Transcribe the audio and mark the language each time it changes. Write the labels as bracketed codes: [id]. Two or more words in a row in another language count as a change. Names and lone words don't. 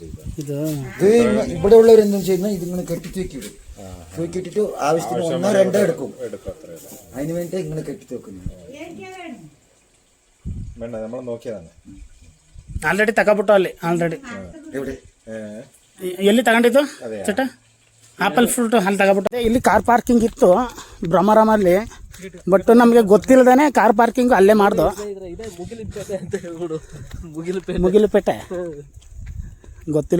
[kn] ಇದು [ml] ഇവിടെ ഉള്ളവരെന്തും ചെയ്യുന്ന ഇതിങ്ങനെ കെട്ടി തൂക്കിയിടും. തൂക്കിയിട്ടിട്ട് ആവശ്യത്തിന് 1 2 എടുക്കും. അതിന് വേണ്ടി ഇങ്ങനെ കെട്ടി തൂക്കുന്നു. വേണ്ട, നമ്മൾ നോക്കിയതാണ്. [kn] ಆಲ್ರೆಡಿ ತಗೊಬಿಟ್ಟು ಅಲ್ಲಿ ಆಲ್ರೆಡಿ. [ml] എവിടെ [kn] ಎಲ್ಲಿ ತಗೊಂಡಿದ್ದು ಚಟ? [en] apple fruit [kn] ಅಲ್ಲಿ ತಗೊಬಿಟ್ಟು. ಇಲ್ಲಿ [en] car parking [kn] ಇತ್ತು ಬ್ರಹ್ಮರಾಮಲ್ಲಿ, ಬಟ್ ನಮಗೆ ಗೊತ್ತಿಲ್ಲದೇನೆ [en] car parking [kn] ಅಲ್ಲೇ ಮಾಡ್ದು. ಮುಗಿಲುಪೇಟೆ ಗೊತ್ತಿಲ್ಲ.